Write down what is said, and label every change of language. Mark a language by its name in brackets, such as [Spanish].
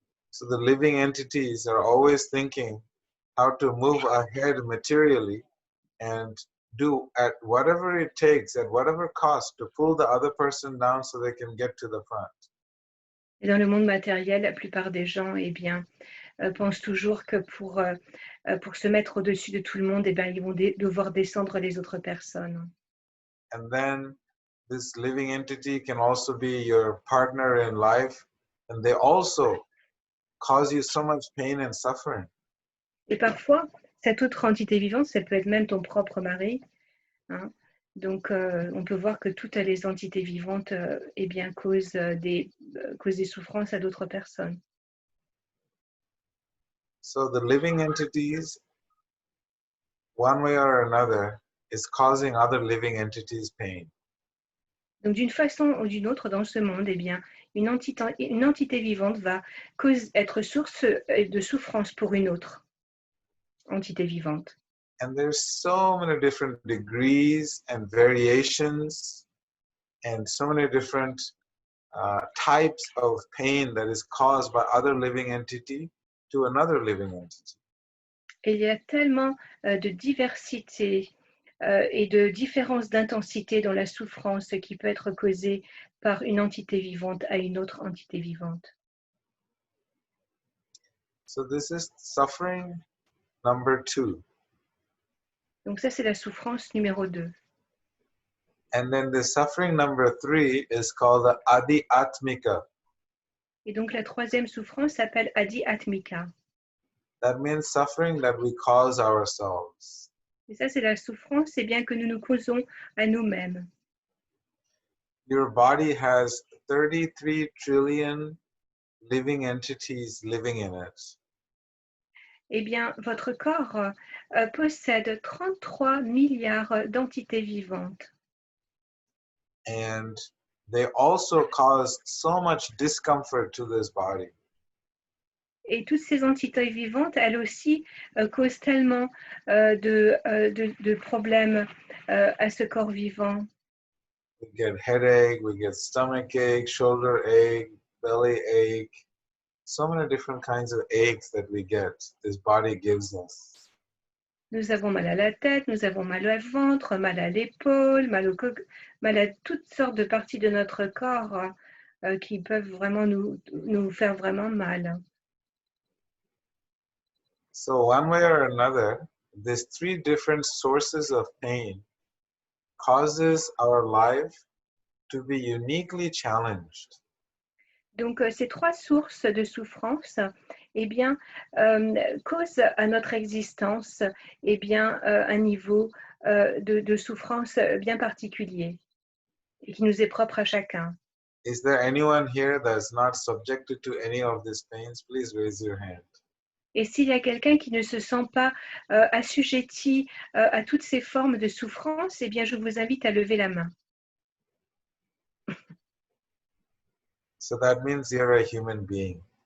[English] So the living entities are always thinking how to move ahead materially and do at whatever it takes, at whatever cost, to pull the other person down so they can get to the front. [French] Et dans le monde matériel, la plupart des gens pensent toujours que pour se mettre au-dessus de tout le monde, ils vont devoir descendre les autres personnes. [English] And then this living entity can also be your partner in life, and they also cause you so much pain and suffering. [French] Et parfois, cette autre entité vivante, ça peut être même ton propre mari. Hein. Donc, on peut voir que toutes les entités vivantes causent des souffrances à d'autres personnes. [English] So the living entities, one way or another, is causing other living entities pain. [French] Donc, d'une façon ou d'une autre, dans ce monde, une entité vivante va être source de souffrance pour une autre entité vivante. [English] And there's so many different degrees and variations and so many different types of pain that is caused by other living entity to another living entity. [French] Et il y a tellement de diversité et de différence d'intensité dans la souffrance qui peut être causée par une entité vivante à une autre entité vivante. [English] So this is suffering number 2. [French] Donc ça, c'est la souffrance numéro 2. [English] And then the suffering number 3 is called the Adi Atmika. [French] Et donc la troisième souffrance s'appelle Adi Atmika. [English] That means suffering that we cause ourselves. [French] Et ça, c'est la souffrance, c'est bien que nous nous causons à nous-mêmes. [English] Your body has 33 trillion living entities living in it. [French] Eh bien, votre corps possède 33 milliards d'entités vivantes. [English] And they also cause so much discomfort to this body. [French] Et toutes ces entités vivantes, elles aussi, causent tellement de problèmes à ce corps vivant. [English] We get headache, we get stomach ache, shoulder ache, belly ache, so many different kinds of aches that we get, this body gives us. [French] Nous avons mal à la tête, nous avons mal au ventre, mal à l'épaule, mal à toutes sortes de parties de notre corps qui peuvent vraiment nous faire vraiment mal. [English] So one way or another, these 3 different sources of pain causes our life to be uniquely challenged. [French] Donc, ces 3 sources de souffrance, eh bien, causent à notre existence, eh bien, un niveau de souffrance bien particulier et qui nous est propre à chacun. [English] Is there anyone here that's not subjected to any of these pains? Please raise your hand. [French] Et s'il y a quelqu'un qui ne se sent pas assujetti à toutes ces formes de souffrance, eh bien, je vous invite à lever la main. [English] So that means you're a human being.